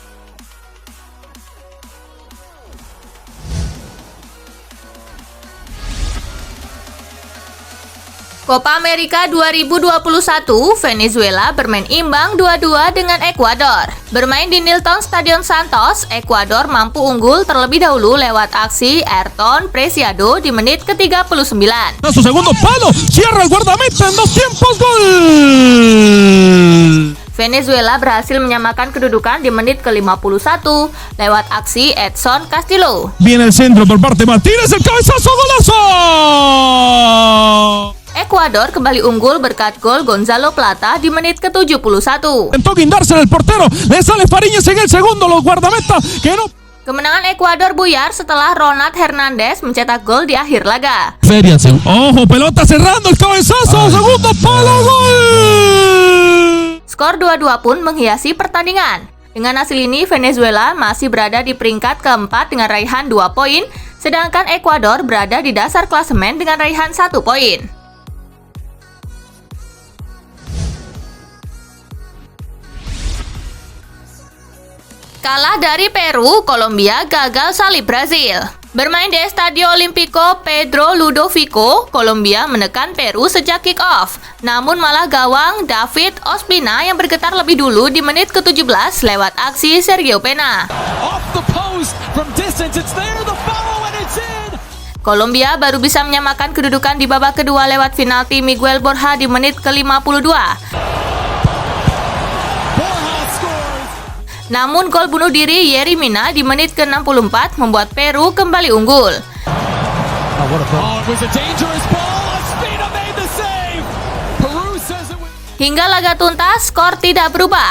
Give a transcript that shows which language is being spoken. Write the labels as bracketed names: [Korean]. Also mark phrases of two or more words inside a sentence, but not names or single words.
[Indonesian] Copa America 2021, Venezuela bermain imbang 2-2 dengan Ekuador. Bermain di Nilton Stadion Santos, Ekuador mampu unggul terlebih dahulu lewat aksi Ayrton Preciado di menit ke-39. [Spanish] A su segundo palo, cierra el guardameta en 2 tiempos, gol! [Indonesian] Venezuela berhasil menyamakan kedudukan di menit ke-51 lewat aksi Edson Castillo. [Spanish] Viene el centro por parte de Martínez, el cabezazo, golazo! [Indonesian] Ekuador kembali unggul berkat gol Gonzalo Plata di menit ke-71. [Spanish] Intentó guindarse el portero, le sale Fariñez en el segundo, los guardameta que no... [Indonesian] Kemenangan Ekuador buyar setelah Ronald Hernandez mencetak gol di akhir laga. [Spanish] Ferias, ojo, pelota cerrando, el cabezazo, segundo palo, gol! [Indonesian] Skor 2-2 pun menghiasi pertandingan. Dengan hasil ini, Venezuela masih berada di peringkat keempat dengan raihan 2 poin, sedangkan Ekuador berada di dasar klasemen dengan raihan 1 poin. Kalah dari Peru, Kolombia gagal salib Brazil. Bermain di Estadio Olimpico Pedro Ludovico, Kolombia menekan Peru sejak kick-off. Namun malah gawang David Ospina yang bergetar lebih dulu di menit ke-17 lewat aksi Sergio Pena. [English] Off the post from distance, it's there, the follow and it's in. [Indonesian] Kolombia baru bisa menyamakan kedudukan di babak kedua lewat penalti Miguel Borja di menit ke-52. Namun gol bunuh diri Yerry Mina di menit ke-64 membuat Peru kembali unggul. Hingga laga tuntas, skor tidak berubah.